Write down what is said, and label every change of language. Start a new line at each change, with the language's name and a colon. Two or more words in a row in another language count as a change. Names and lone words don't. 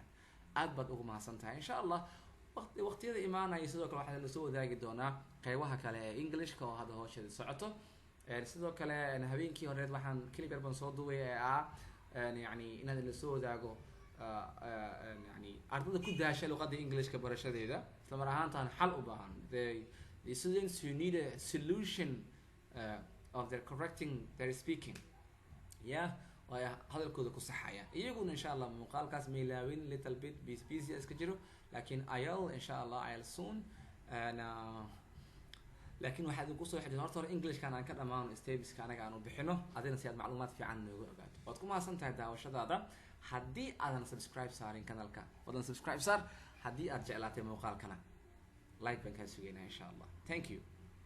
Somali: aad baad ugu mahadsan tahay
Arabic: insha Allah.
Somali: waqtiyada imaanaya sidoo kale waxaa la soo wadaagi doonaa qaybaha kale ee English-ka oo hadda hawsheeda socoto. sidoo kale habeenkii horeed waxaan clip yar baan soo duubay yani inaad la soo wadaago يعني ardayda ku daashay luqadda English-ka barashadeeda isla mar ahaantaan xal u baahan.
English: the students who need a solution of their correcting their speaking
Somali: waa hadalkooda ku saxaya iyaguna
Arabic: insha Allah
Somali: muuqaalkaas meelaawin
English: little bit busy
Somali: iska jiro laakiin ayal
Arabic: insha Allah
Somali: ayal soon laakiin waxaad ku soo xidhan horta English-kan aan ka dhamaan stages-ka anaga aan u bixino adina si aad macluumaad fiican nooga ogaato. waad ku mahadsan tahay daawashadaada. haddii aadan subscribe saarin kanalka wadan subscribe saar. haddii aad jeclaatay muuqaalkana like baan kaa sugeynaa
Arabic: insha Allah.
English: thank you.